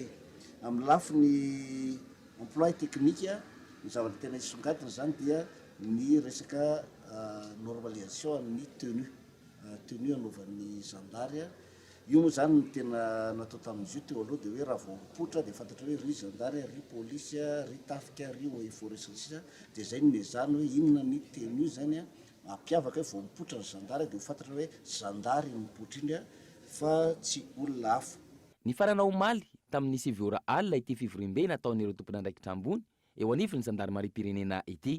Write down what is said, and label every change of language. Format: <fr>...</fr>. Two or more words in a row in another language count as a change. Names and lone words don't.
<mg>Amin'ny lafiny</mg> <fr>emploi technique</fr> <mg>ny zavatra tena isongadina zany dia ny resaka normalisation ny tenue anaovan'ny zandary. Io moa zany ny tena natao tamin'izy io teo aloha dia hoe raha vao mipoitra dia fantatra hoe ry zandary, ry polisy, ry tafika, ry</mg> <fr>eaux et forêts</fr> <mg>sisa dia zay no mezana hoe inona ny tenue zany ampiavaka hoe vao mipoitra ny zandary dia ho fantatra hoe zandary mipoitra iny fa tsy olona hafa. Ny farana omaly tamin'ny 7 ora alina ity fivoriam-be nataon'ireo tompon'andraikitra ambony eo anivon'ny zandarmarie-pirenena ity.</mg>